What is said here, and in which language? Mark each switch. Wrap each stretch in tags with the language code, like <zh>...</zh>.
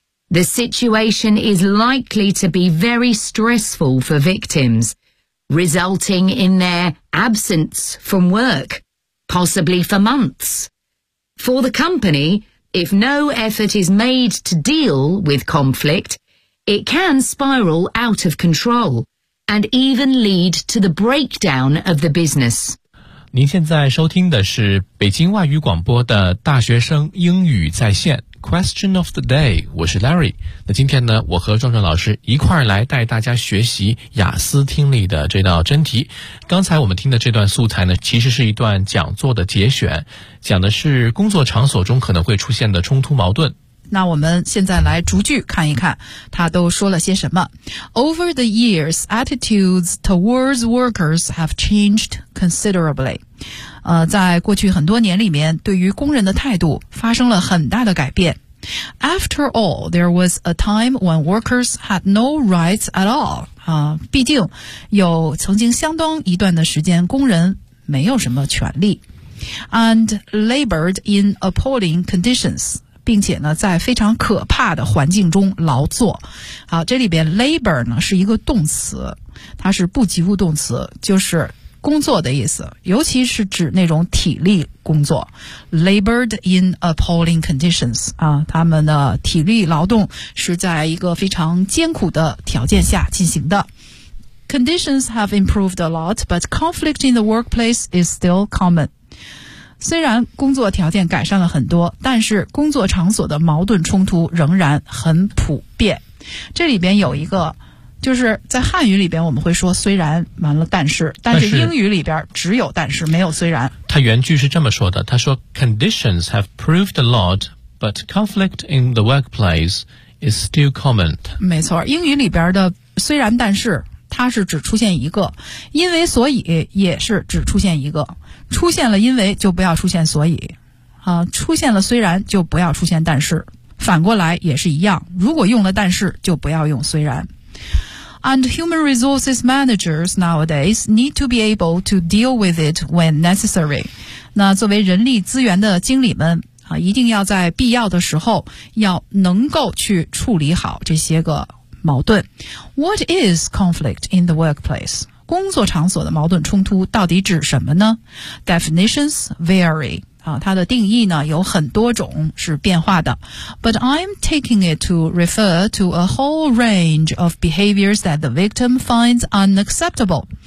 <en>The situation is likely to be very stressful for victims, resulting in their absence from work, possibly for months. For the company,If no effort is made to deal with conflict, it can spiral out of control and even lead to the breakdown of the business.</en> <zh>您现在收听的是北京外语广播的大学生英语在线。</zh> <en>Question of the Day，</en> <zh>我是</zh> <en>Larry。</en> <zh>那今天呢，我和壮壮老师一块儿来带大家学习雅思听力的这道真题。刚才我们听的这段素材呢，其实是一段讲座的节选，讲的是工作场所中可能会出现的冲突矛盾。那我们现在来逐句看一看他都说了些什么。</zh> <en>Over the years, attitudes towards workers have changed considerably.</en> <zh>在过去很多年里面，对于工人的态度发生了很大的改变。</zh> <en>After all, there was a time when workers had no rights at all.</en> <zh>毕竟有曾经相当一段的时间工人没有什么权利。</zh> <en>And labored in appalling conditions.</en> <zh>并且呢在非常可怕的环境中劳作。好，这里边 labor 呢是一个动词，它是不及物动词，就是工作的意思，尤其是指那种体力工作。</zh> <en>labored in appalling conditions</en> <zh>他们的体力劳动是在一个非常艰苦的条件下进行的。</zh> <en>conditions have improved a lot but conflict in the workplace is still common。</en> <zh>虽然工作条件改善了很多，但是工作场所的矛盾冲突仍然很普遍。这里边有一个，就是在汉语里边我们会说虽然完了但是英语里边只有但是没有虽然。他原句是这么说的，他说</zh> <en>Conditions have proved a lot, but conflict in the workplace is still common.</en> <zh>没错，英语里边的虽然但是它是只出现一个，因为所以也是只出现一个，出现了因为就不要出现所以，出现了虽然就不要出现但是，反过来也是一样，如果用了但是就不要用虽然。</zh> <en>And human resources managers nowadays need to be able to deal with it when necessary.</en> <zh>那作为人力资源的经理们一定要在必要的时候要能够去处理好这些个矛盾。</zh> <en>What is conflict in the workplace?</en> <zh>工作场所的矛盾冲突到底指什么呢？</zh> <en>Definitions vary.</en> <zh>它的定义呢有很多种是变化的。</zh> <en>But I'm taking it to refer to a whole range of behaviors that the victim finds unacceptable.</en>